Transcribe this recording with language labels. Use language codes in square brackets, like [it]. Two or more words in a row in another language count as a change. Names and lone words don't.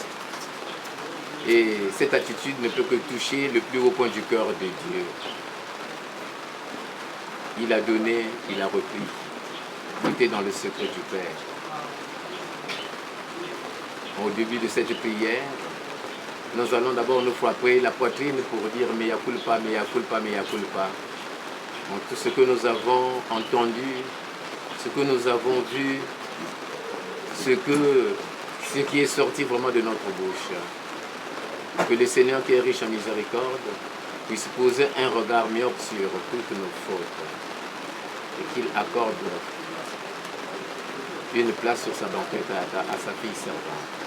[fr] Et cette attitude ne peut que toucher le plus haut point du cœur de Dieu. Il a donné, il a repris. Tout est dans le secret du Père. Au début de cette prière, nous allons d'abord nous frapper la poitrine pour dire « [la] Mea culpa, mea culpa, mea culpa ». [fr] Tout ce que nous avons entendu, ce que nous avons vu, ce qui est sorti vraiment de notre bouche. Que le Seigneur qui est riche en miséricorde puisse poser un regard myope sur toutes nos fautes et qu'il accorde une place sur sa banquette à sa fille servante.